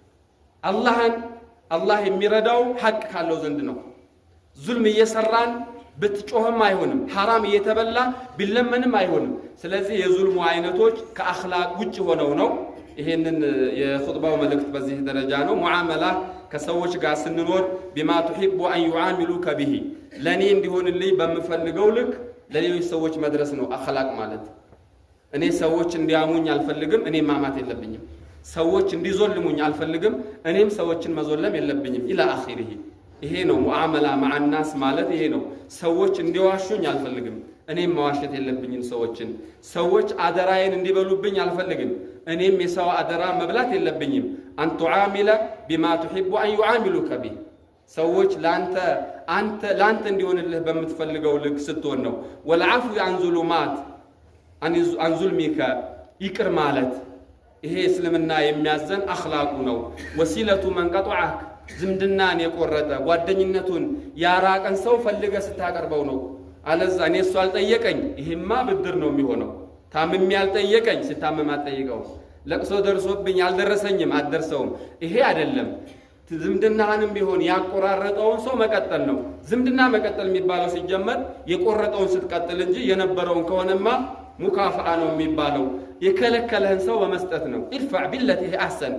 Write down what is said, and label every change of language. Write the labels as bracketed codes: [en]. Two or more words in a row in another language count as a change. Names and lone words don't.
[am] አላህ የሚረዳው ሐቅ ካለው ዘንድ ነው። ዙልም እየሰራን ብትጮህም አይሆንም። ሐራም እየተበላ ቢለመንም አይሆንም። ስለዚህ የዙልሙ አይነቶች ከአኽላቅ ውጭ ሆነው ነው። ይሄንን የኹጥባው መልእክት በዚህ ደረጃ ነው። ሙዓመላ ከሰዎች ጋር ስንኖር [ar] بما تحب أن يعاملوك به [am] ለኔ እንዲሆንልኝ በምፈልገው ልክ ለሌሎች ሰዎች መድረስ ነው አኽላቅ ማለት። እኔ ሰዎች እንዲያሙኝ አልፈልግም እኔ ማማት የለብኝም ሰዎች እንዲዞልሙኝ አልፈልግም እኔም ሰዎችን መዞለም የለብኝም [ar] إلى آخره [am] ይሄ ነው ሙዓመላ [ar] مع الناس [am] ማለት ይሄ ነው ሰዎች እንዲዋሹኝ አልፈልግም እኔም መዋሸት የለብኝም ሰዎች አደራዬን እንዲበሉብኝ አልፈልግም እኔም የሰው አደራ መብላት የለብኝም አንተ ዓሚለ [ar] بما تحب ان يعاملوك به [am] ሰዎች ላንተ እንዲሆንልህ በመትፈልገው ልክ ስትሆን ነው [ar] والعفو عن ظلمات عن ظلمك [am] ይቅር ማለት ይሄ እስልምና የሚያዘን አኽላቁ ነው [ar] وصلة من قطعك [am] ዝምድናን የቆረጠ ጓደኝነቱን ያራቀን ሰው ፈልገ ስታቀርበው ነው አለዛ እኔ እሱ አልጠየቀኝ ይሄማ ብድር ነው የሚሆነው ታምም ያልጠየቀኝ ስታመም አልጠየቀው ለቅሶ ደርሶብኝ ያልደረሰኝም አደርሰውም ይሄ አይደለም ዝምድናህንም ቢሆን ያቆራረጠውን ሰው መቀጠል ነው ዝምድና መቀጠል የሚባለው ሲጀመር የቆረጠውን ስትቀጥል እንጂ የነበረውን ከሆነማ ሙካፋአ ነው የሚባለው የከለከለህን ሰው በመስጠት ነው [ar] ادفع بالتي أحسن